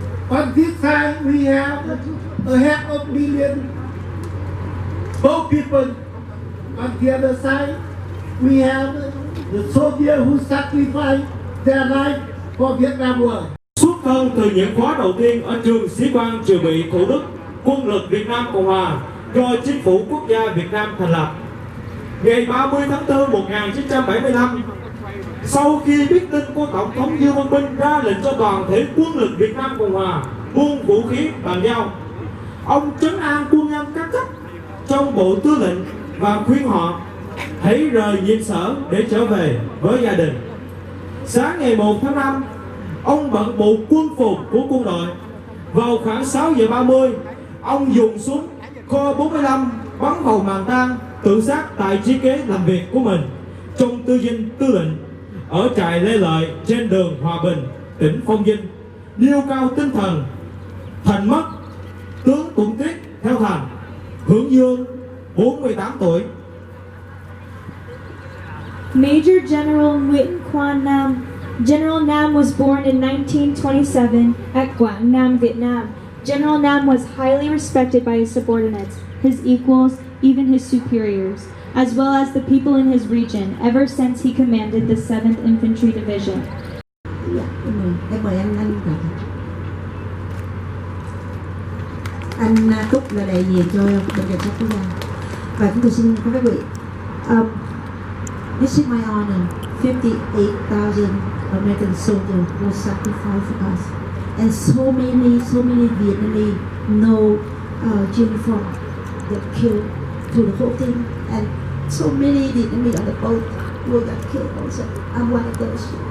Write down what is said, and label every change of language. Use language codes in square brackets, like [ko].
[en] On this side, we have a half of million both people. On the other side, we have the soldiers who sacrificed their life for Vietnam War. [vi] Xuất thân từ những khóa đầu tiên ở trường sĩ quan dự bị Thủ Đức, Quân lực Việt Nam Cộng Hòa do Chính phủ Quốc gia Việt Nam thành lập. Ngày 30 tháng 4 1975, sau khi biết tin của Tổng thống Dương Văn Minh ra lệnh cho toàn thể quân lực Việt Nam Cộng Hòa buông vũ khí bàn giao, ông trấn an quân nhân các cấp trong bộ tư lệnh và khuyên họ hãy rời nhiệm sở để trở về với gia đình. Sáng ngày 1 tháng 5, ông bận bộ quân phục của quân đội. Vào khoảng 6 giờ 30, ông dùng súng kho 45 bắn vào màn tang tự sát tại chiếc ghế làm việc của mình trong tư dinh tư lệnh ở trại Lê Lợi trên đường Hòa Bình, tỉnh Phong Vinh, nêu cao tinh thần thành mất tướng Tuộng Tiết theo Thành, hưởng dương 48 tuổi. [en] Major General Nguyễn Quan Nam. General Nam was born in 1927 at Quảng Nam, Vietnam. General Nam was highly respected by his subordinates, his equals, even his superiors, as well as the people in his region, ever since he commanded the 7th Infantry Division. [vi] Em mời anh anh Túc là đại diện cho Bệnh viện Cảnh sát Quốc gia. Và chúng tôi xin các quý vị, [en] this is my honor. 58,000 American soldiers were sacrificed for us, and so many Vietnamese no uniform that killed to the whole thing, and so many Vietnamese on the boat who got killed also. I'm one of those.